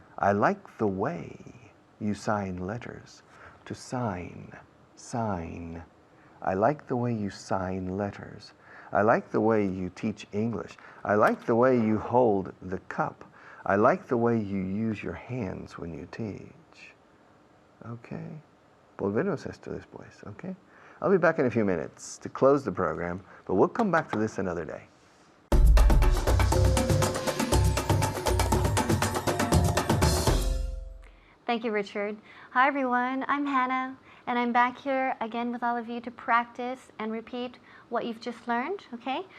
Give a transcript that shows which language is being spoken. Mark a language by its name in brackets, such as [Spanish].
[English] I like the way you sign letters. To sign, sign. I like the way you sign letters. I like the way you teach English. I like the way you hold the cup. I like the way you use your hands when you teach. Okay. [Spanish] Volvemos esto después, okay? [English] I'll be back in a few minutes to close the program, but we'll come back to this another day. Thank you, Richard. Hi, everyone. I'm Hannah, and I'm back here again with all of you to practice and repeat what you've just learned, okay?